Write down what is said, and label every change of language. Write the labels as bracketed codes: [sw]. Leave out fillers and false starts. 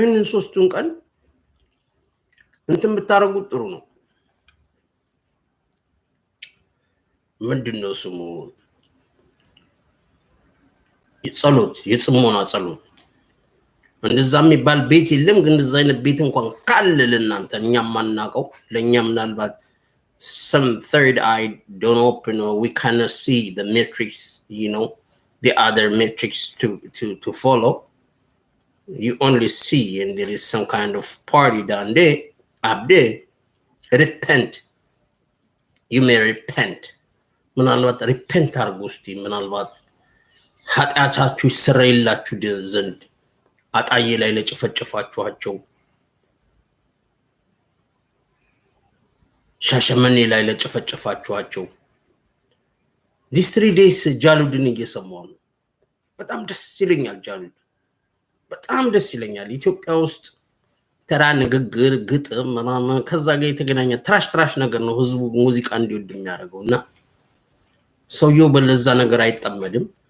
[am] ሶስቱን ቀን እንትን ብታረጉት ጥሩ ነው። ምንድነው ስሙ ጸሎት፣ የጽሞና ጸሎት እንደዛ የሚባል ቤት የለም። ግን እንደዛ አይነት ቤት እንኳን ካለ ለእናንተ እኛም ማናቀው ለኛ ምናልባት [en] some third eye don't open or we cannot see the matrix, you know, the other matrix to follow. You only see and there is some kind of party down there, up there. Repent. You may repent. [am] ምናልባት ሪፔንት አርጉ እስቲ ምናልባት ኃጢአታችሁ ይሰረይላችሁ ዘንድ አጣዬ ላይ ለጨፈጨፋችኋቸው ሻሸመኔ ላይ ለጨፈጨፋችኋቸው [en] these 3 days [am] ጃሉድን እየሰማሁ ነው። በጣም ደስ ይለኛል። ጃሉድ በጣም ደስ ይለኛል። ኢትዮጵያ ውስጥ ተራ ንግግር ግጥም ምናምን ከዛ ጋር የተገናኘ ትራሽ ነገር ነው ህዝቡ ሙዚቃ እንዲወድ የሚያደርገውና ሰውየው በለዛ ነገር አይጠመድም።